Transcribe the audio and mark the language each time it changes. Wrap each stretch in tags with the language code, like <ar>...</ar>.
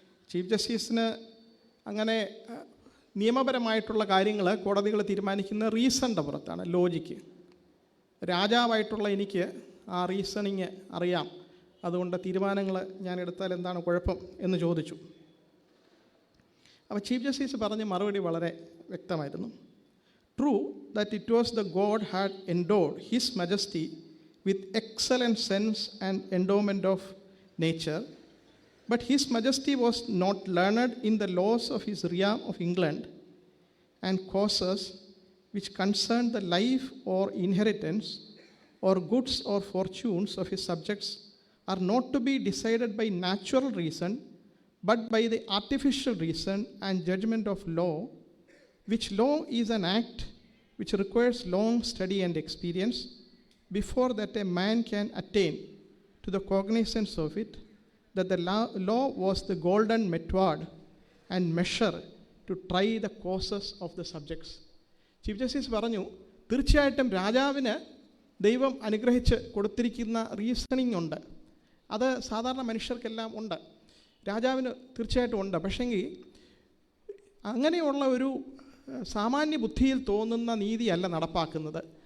<ml>Chief ജസ്റ്റിസിന് അങ്ങനെ നിയമപരമായിട്ടുള്ള കാര്യങ്ങൾ കോടതികൾ തീരുമാനിക്കുന്ന റീസണിൻ്റെ പുറത്താണ്, ലോജിക്ക്. രാജാവായിട്ടുള്ള എനിക്ക് ആ റീസണിങ് അറിയാം. അതുകൊണ്ട് തീരുമാനങ്ങൾ ഞാൻ എടുത്താൽ എന്താണ് കുഴപ്പം എന്ന് ചോദിച്ചു. അപ്പോൾ ചീഫ് ജസ്റ്റിസ് പറഞ്ഞ മറുപടി വളരെ വ്യക്തമായിരുന്നു.</ml> <en>True that it was the God had endowed his majesty with excellent sense and endowment of nature, but his majesty was not learned in the laws of his realm of England, and causes which concern the life or inheritance or goods or fortunes of his subjects are not to be decided by natural reason, but by the artificial reason and judgment of law, which law is an act which requires long study and experience before that a man can attain to the cognizance of it, that the law was the golden method and measure to try the causes of the subjects.</en> <ml>Chief justice പറഞ്ഞു, തീർച്ചയായിട്ടും രാജാവിന് ദൈവം അനുഗ്രഹിച്ച് കൊടുത്തിരിക്കുന്ന reasoning ഉണ്ട്. അത് സാധാരണ മനുഷ്യർക്കെല്ലാം ഉണ്ട്, രാജാവിന് തീർച്ചയായിട്ടും ഉണ്ട്. പക്ഷെങ്കിൽ അങ്ങനെയുള്ള ഒരു സാമാന്യ ബുദ്ധിയിൽ തോന്നുന്ന നീതിയല്ല നടപ്പാക്കുന്നത്.</ml>